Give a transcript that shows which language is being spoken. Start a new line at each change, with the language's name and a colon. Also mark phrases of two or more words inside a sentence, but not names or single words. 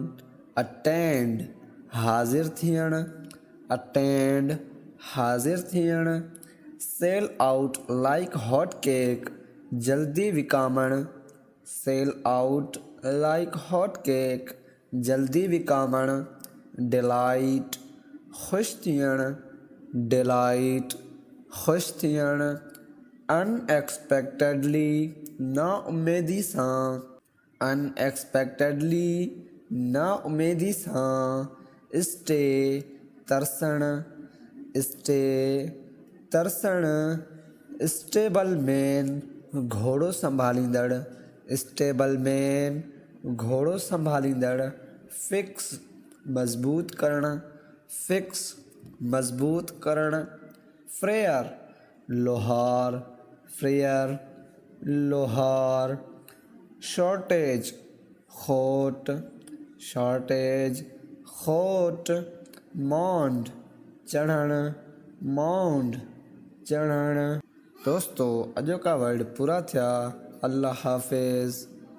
Sindhi: अटेंड हाजिर थियण, अटेंड हाजिर थियण।
English: sell out like hot cake,
Sindhi: जल्दी विकामण,
English: sell out like hot cake,
Sindhi: जल्दी विकामण। डिलाइट खुश थियण, डिलाइट खुश थियण। अनएक्सपेक्टेडली नाउमेदी सां, अनएक्सपेक्टेडली नाउमेदी सां। स्टे तरसण, स्टे तरसण।
English: stable man
Sindhi: घोड़ो संभालींदड़,
English: stable man
Sindhi: घोड़ो संभालींदड़। फिक्स मजबूत करण, फिक्स मजबूत करण। फ्रेयर लोहार, फ्रेयर लोहार। शॉर्टेज खोट, शॉर्टेज खोट। माउंड चढ़ण, माउंड चढ़ण। दोस्तों अॼु का वर्ड पूरा थिया। अल्लाह हाफ़िज़।